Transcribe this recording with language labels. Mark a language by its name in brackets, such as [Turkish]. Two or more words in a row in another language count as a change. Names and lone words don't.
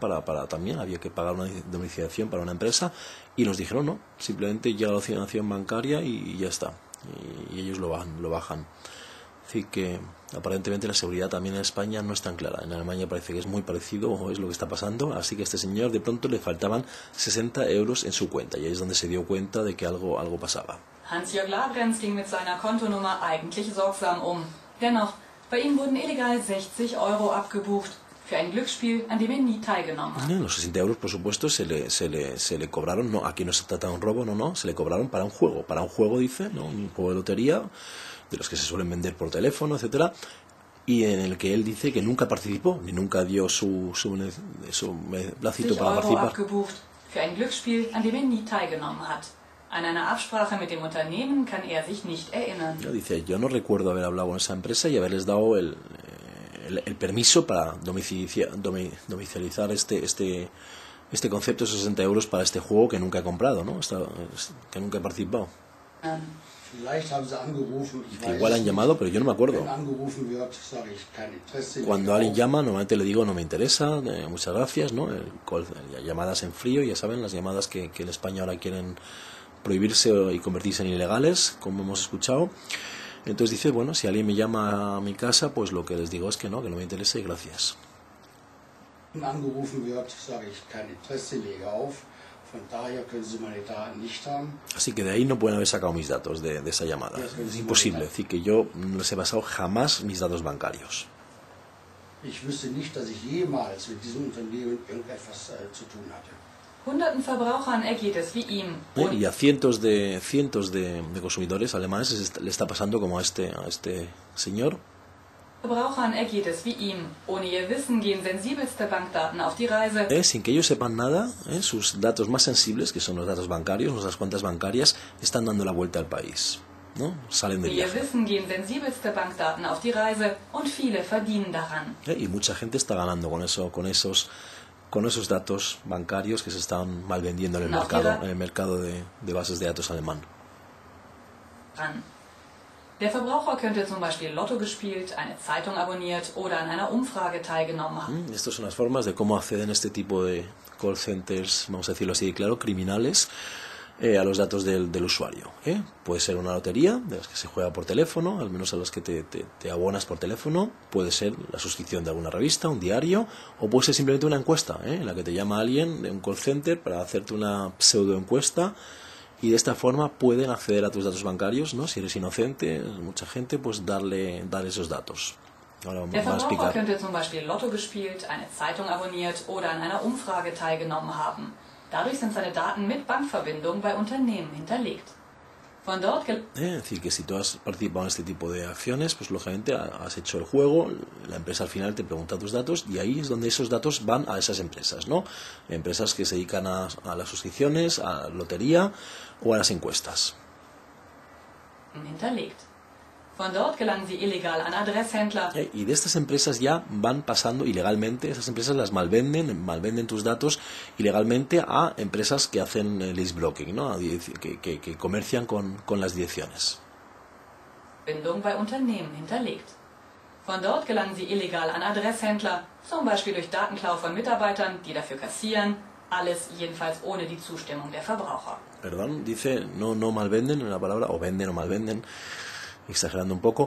[Spanish] Para también había que pagar una domiciliación para una empresa, y nos dijeron no, simplemente llega la domiciliación bancaria y ya está, y ellos lo bajan. Así que aparentemente la seguridad también en España no es tan clara. En Alemania parece que es muy parecido, o es lo que está pasando. Así que a este señor de pronto le faltaban 60 euros en su cuenta, y ahí es donde se dio cuenta de que algo pasaba. [German] Hans-Jörg Labrenz ging mit seiner Kontonummer eigentlich sorgsam um. Dennoch, bei ihm wurden illegal 60 Euro abgebucht für ein Glücksspiel, an dem nie teilgenommen hat. [Spanish] Los 60 euros, por supuesto, se le cobraron. No, aquí no se trata de un robo, no, se le cobraron para un juego, dice, ¿no? Un juego de lotería, de los que se suelen vender por teléfono, etcétera, y en el que él dice que nunca participó, ni nunca dio su placito para participar. [German] Abgebucht für ein Glücksspiel, an dem nie teilgenommen hat. An einer Absprache mit dem Unternehmen kann er sich nicht erinnern. [Spanish] Dice, yo no recuerdo haber hablado con esa empresa y haberles dado el permiso para domiciliar este concepto de 60 euros para este juego que nunca he comprado, ¿no? Que nunca he participado. Igual han llamado, pero yo no me acuerdo. Cuando alguien llama, normalmente le digo no me interesa, muchas gracias, ¿no? Llamadas en frío, ya saben, las llamadas que en España ahora quieren prohibirse y convertirse en ilegales, como hemos escuchado. Entonces dice, bueno, si alguien me llama a mi casa, pues lo que les digo es que no me interesa y gracias. [German] Angerufen wird, sage ich kein Interesse, lege auf. Von daher können Sie meine Daten nicht haben. [Spanish] Así que de ahí no pueden haber sacado mis datos de esa llamada. Es imposible. Es decir, que yo no les he pasado jamás mis datos bancarios. [German] Ich wüsste nicht, dass ich jemals mit diesem Unternehmen irgendetwas zu tun hatte. Hunderten Verbrauchern ergeht es wie ihm. [Spanish] Y a cientos de consumidores alemanes le está pasando como a este señor. [German] Verbrauchern ergeht es wie ihm. Ohne ihr Wissen gehen sensibelste Bankdaten auf die Reise. [Spanish] Sin que ellos sepan nada, sus datos más sensibles, que son los datos bancarios, nuestras cuentas bancarias, están dando la vuelta al país, ¿no? Salen de [German] Ohne ihr [Spanish] viaje. [German] Wissen gehen sensibelste Bankdaten auf die Reise und viele verdienen daran. [Spanish] Y mucha gente está ganando con esos datos bancarios que se están mal vendiendo en el mercado de bases de datos alemán. [German] Der Verbraucher könnte zum Beispiel Lotto gespielt, eine Zeitung abonniert oder an einer Umfrage teilgenommen haben. [Spanish] Estas son las formas de cómo acceden este tipo de [English] call centers, [Spanish] vamos a decirlo así, claro, criminales, a los datos del usuario. Puede ser una lotería, de las que se juega por teléfono, al menos a las que te abonas por teléfono. Puede ser la suscripción de alguna revista, un diario, o puede ser simplemente una encuesta, en la que te llama alguien de un [English] call center [Spanish] para hacerte una pseudo encuesta. Y de esta forma pueden acceder a tus datos bancarios, ¿no? Si eres inocente, mucha gente, pues dar esos datos. Ahora [German] Der [Spanish] vamos a [German] Verbraucher [Spanish] explicar. [German] könnte zum Beispiel Lotto gespielt, eine Zeitung abonniert oder an einer Umfrage teilgenommen haben. Dadurch sind seine Daten mit Bankverbindung bei Unternehmen hinterlegt. Von dort [Spanish] Es decir, que si tú has participado en este tipo de acciones, pues lógicamente has hecho el juego, la empresa al final te pregunta tus datos y ahí es donde esos datos van a esas empresas, ¿no? Empresas que se dedican a las suscripciones, a la lotería o a las encuestas. [German] hinterlegt. Von dort gelangen sie illegal an Adresshändler. [Spanish] Y de estas empresas ya van pasando ilegalmente, esas empresas las malvenden tus datos ilegalmente a empresas que hacen [English] list blocking, [Spanish] ¿no? Que comercian con las direcciones. [German] Verbindung bei Unternehmen hinterlegt. Von dort gelangen sie illegal an Adresshändler, zum Beispiel durch Datenklau von Mitarbeitern, die dafür kassieren, alles jedenfalls ohne die Zustimmung der Verbraucher. [Spanish] Perdón, dice no malvenden en la palabra, o venden o malvenden, exagerando un poco.